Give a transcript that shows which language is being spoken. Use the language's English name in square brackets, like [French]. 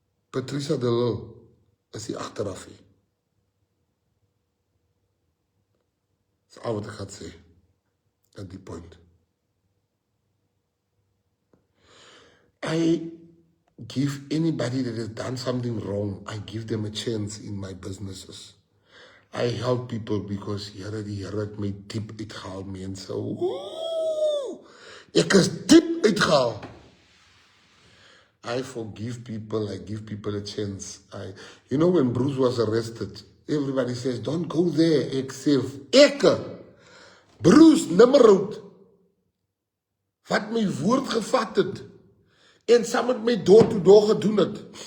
[English] Patricia de Lille, [Afrikaans] is die achteraf. [English] That's all what I can say at the point. I give anybody that has done something wrong, I give them a chance in my businesses. I help people because [Afrikaans] Here het my diep uitgehaal, mense. Woe! Ek is diep uitgehaal. [English] I forgive people, I give people a chance. You know, when Bruce was arrested, everybody says, don't go there, [Afrikaans] ek sê, Bruce Nimmerhout, wat my woord gevat het, en saam met my door gedoen het.